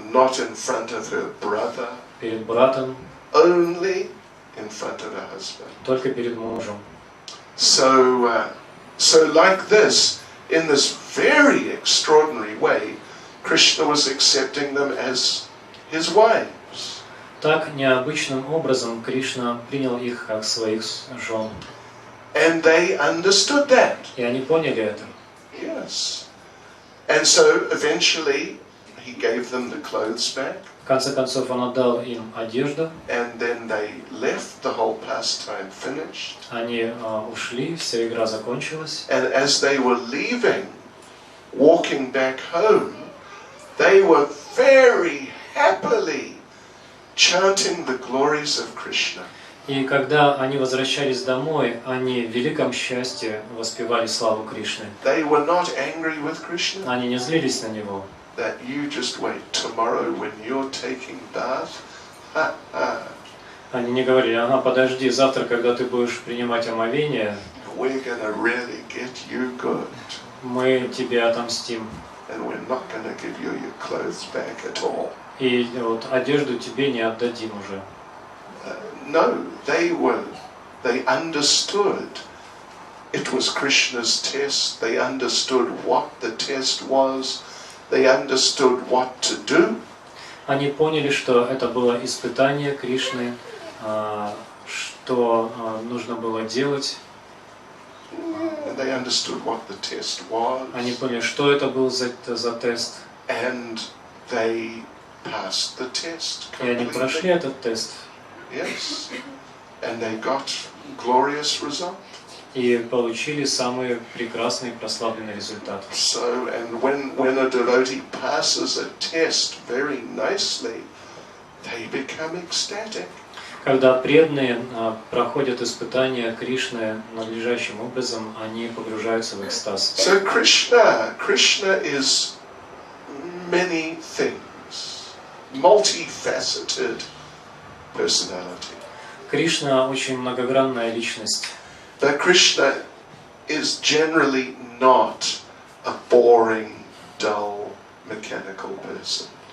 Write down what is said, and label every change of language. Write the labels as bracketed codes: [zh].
[en] Not in front of her brother. [ru] Перед братом. [en] Only in front of her husband. [ru] Только перед мужем. [en] So like this, in this very extraordinary way, Krishna was accepting them as his wives. [ru] Так необычным образом Кришна принял их как своих жен. [en] And they understood that. [ru] И они поняли это. [en] Yes. And so eventually he gave them the clothes back. [ru] В конце концов он отдал им одежду. [en] And then they left, the whole pastime finished. [ru] Они ушли, вся игра закончилась. [en] And as they were leaving, walking back home, they were very happily chanting the glories of Krishna. [ru] И когда они возвращались домой, они в великом счастье воспевали славу Кришны. [en] They were not angry with Krishna. [ru] Они не злились на него. [en] That you just wait tomorrow when you're taking bath. [ru] Они не говорили: ага, подожди, завтра, когда ты будешь принимать омовение, [en] We're gonna really get you good. [ru] Мы тебе отомстим. [en] And we're not gonna give you your clothes back at all. [ru] И вот одежду тебе не отдадим уже. [en] No, they understood it was Krishna's test. They understood what the test was. They understood what to do. [ru] Они поняли, что это было испытание Кришны, что нужно было делать. [en] And they understood what the test was. [ru] Они поняли, что это был за тест. [en] And they passed the test. [ru] И они прошли этот тест. [en] Yes. And they got glorious result. [ru] И получили самый прекрасный прославленный результат. [en] So, and when a devotee passes a test very nicely, they become ecstatic. [ru] Когда преданные проходят испытания Кришны надлежащим образом, они погружаются в экстаз. [en] So Krishna is many things, multifaceted personality. [ru] Кришна очень многогранная личность. [en] But Krishna is generally not a boring, dull, mechanical person.